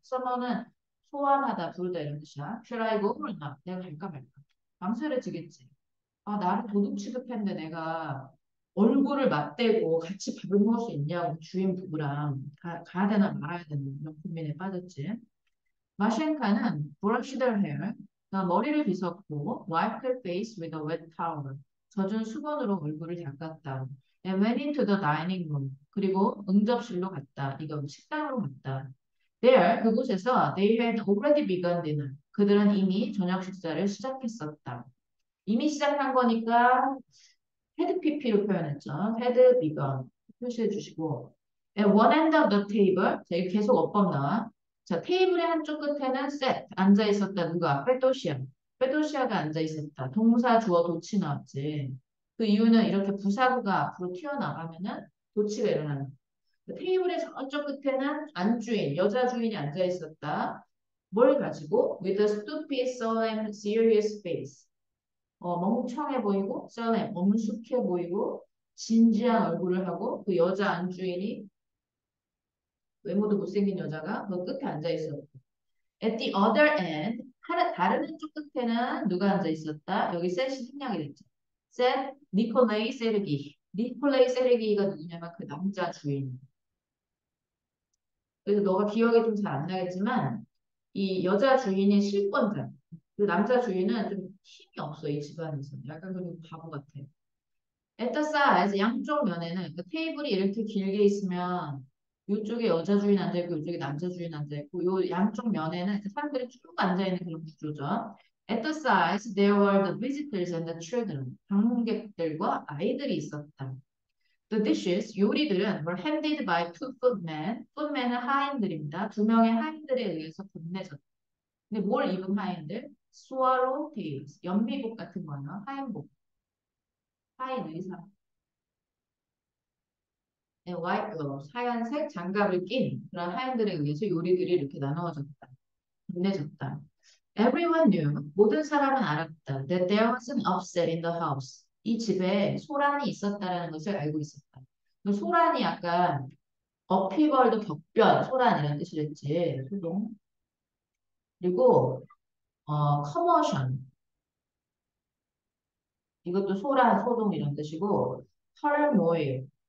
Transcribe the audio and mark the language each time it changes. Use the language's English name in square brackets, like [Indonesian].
[Korean] summon은 소환하다, 부르다 이런 뜻이야. [English] Shall I go or not? [Korean] 내가 갈까 말까. 망설여지겠지. 아, 나를 도둑 취급했는데 내가 얼굴을 맞대고 같이 밥을 먹을 수 있냐고 주인 부부랑 가야 되나 말아야 되나 이런 고민에 빠졌지. [English] 마셴카는 brushed her hair, [Korean] 머리를 빗었고 [English] wiped her face with a wet towel, [Korean] 젖은 수건으로 얼굴을 닦았다. [English] And went into the dining room. [Korean] 그리고 응접실로 갔다. 이거 식당으로 갔다. [English] There, [Korean] 그곳에서 [English] they had already begun dinner. [Korean] 그들은 이미 저녁 식사를 시작했었다. 이미 시작한 거니까 had pp로 표현했죠. [English] had begun [Korean] 표시해 주시고 [English] at one end of the table [Korean] 자 이게 계속 어법 나와. 자 테이블의 한쪽 끝에는 sat 앉아 있었다. 누가? 페도시아가 앉아 있었다. 동사 주어 도치 나왔지. 그 이유는 이렇게 부사구가 앞으로 튀어나가면은 도치가 일어나는 거예요. 그 테이블의 저쪽 끝에는 안주인, 여자 주인이 앉아 있었다. 뭘 가지고? [English] With a stupid, solemn, serious face. [Korean] 멍청해 보이고, solemn, 엄숙해 보이고, 진지한 얼굴을 하고, 그 여자 안주인이 외모도 못생긴 여자가 그 끝에 앉아 있었고. [English] At the other end, [Korean] 다른 한쪽 끝에는 누가 앉아 있었다? 여기 셋이 생략이 됐죠. 셋, 니콜레이 세르기. 니콜레이 세르기가 누구냐면 그 남자 주인. 그래서 너가 기억이 좀 잘 안 나겠지만 이 여자 주인이 실권자. 그 남자 주인은 좀 힘이 없어 이 집안에서. 약간 그리고 바보 같아. 에타사에서 양쪽 면에는 그 테이블이 이렇게 길게 있으면 이쪽에 여자 주인 앉아 있고 이쪽에 남자 주인 앉아 있고 요 양쪽 면에는 그 사람들이 쭉 앉아 있는 그런 구조죠. [English] At the sides there were the visitors and the children. [Korean] 방문객들과 아이들이 있었다. [English] The dishes, [Korean] 요리들은 [English] were handed by two footmen. [Korean] footmen은 하인들입니다. 두 명의 하인들에 의해서 건네졌다. 근데 뭘 입은 하인들? swallow tails, 연미복 같은 거요. 하인복, 하인 의상. 네, [English] white gloves, [Korean] 하얀색 장갑을 낀 그런 하인들에 의해서 요리들이 이렇게 나누어졌다. 건네졌다. [English] Everyone knew, [Korean] 모든 사람은 알았다. [English] That there was an upset in the house. [Korean] 이 집에 소란이 있었다라는 것을 알고 있었다. 그 소란이 약간 어피벌도 격변, 소란이라는 뜻이랬지. 소동. 그리고 커머션. 이것도 소란, 소동 이런 뜻이고 털모일.